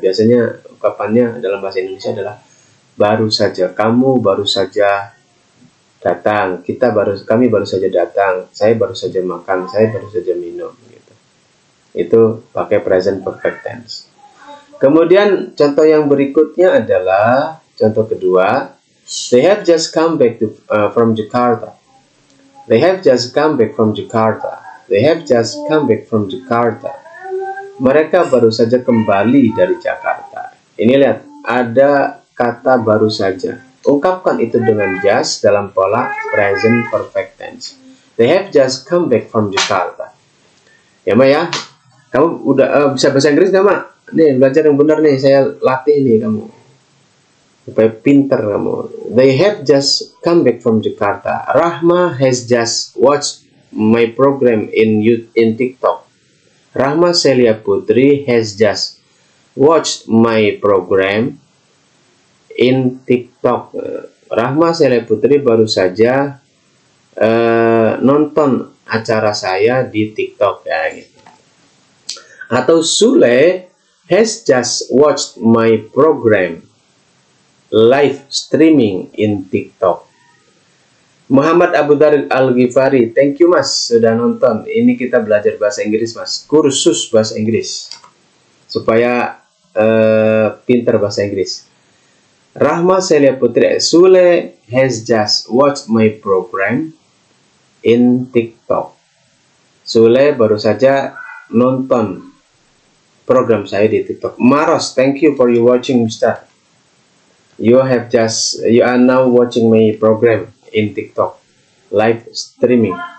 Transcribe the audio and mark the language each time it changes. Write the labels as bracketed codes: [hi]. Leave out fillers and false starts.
[id] Biasanya ungkapannya dalam bahasa Indonesia adalah baru saja, kamu baru saja datang, kami baru saja datang, saya baru saja makan, saya baru saja minum gitu. Itu pakai present perfect tense. Kemudian contoh yang berikutnya adalah contoh kedua, [en] they have just come back from Jakarta. They have just come back from Jakarta. They have just come back from Jakarta. [id] Mereka baru saja kembali dari Jakarta. Ini lihat, ada kata baru saja. Ungkapkan itu dengan just dalam pola present perfect tense. [en] They have just come back from Jakarta. [id] Ya, Ma ya. Kamu udah bisa bahasa Inggris nggak, Ma? Nih, belajar yang benar nih. Saya latih nih kamu. Supaya pinter kamu. [en] They have just come back from Jakarta. Rahma has just watched my program in TikTok. Rahma Celia Putri has just watched my program in TikTok. [id] Rahma Celia Putri baru saja nonton acara saya di TikTok ya gitu. [en] Atau Sule has just watched my program live streaming in TikTok. [id] Muhammad Abu Dhar Al-Ghifari, [en] thank you [id] Mas sudah nonton. Ini kita belajar bahasa Inggris Mas, kursus bahasa Inggris supaya pintar bahasa Inggris. [en] Rahma Celia Putri, Sule has just watched my program in TikTok. [id] Sule baru saja nonton program saya di TikTok. [en] Maros, thank you for you watching, Mister. You are now watching my program in TikTok, live streaming.